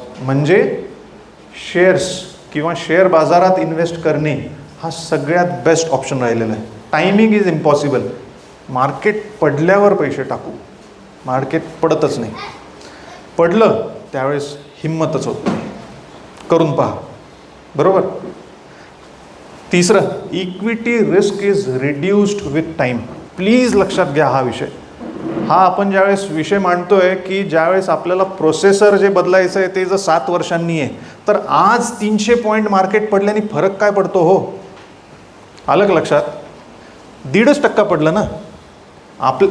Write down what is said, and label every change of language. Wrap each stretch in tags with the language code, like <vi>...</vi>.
<mr>म्हणजे शेअर्स किंवा शेअर बाजारात इन्व्हेस्ट करणे हा सगळ्यात बेस्ट ऑप्शन राहिलेला आहे.</mr> <en>Timing is impossible.</en> <mr>मार्केट पडल्यावर पैसे टाकू, मार्केट पडतच नाही. पडलं त्यावेळेस हिंमतच होत नाही. करून पहा. बरोबर.</mr> <en>तिसरं, equity risk is reduced with time.</en> <mr>Please लक्षात घ्या हा विषय. हा आपण ज्यावेळेस विषय मांडतोय की ज्यावेळेस आपल्याला प्रोसेसर जे बदलायचं आहे ते जर 7 वर्षांनी आहे तर आज 300 पॉईंट मार्केट पडल्याने फरक काय पडतो? हो, आलं का लक्षात? 1.5% पडलं ना.</mr>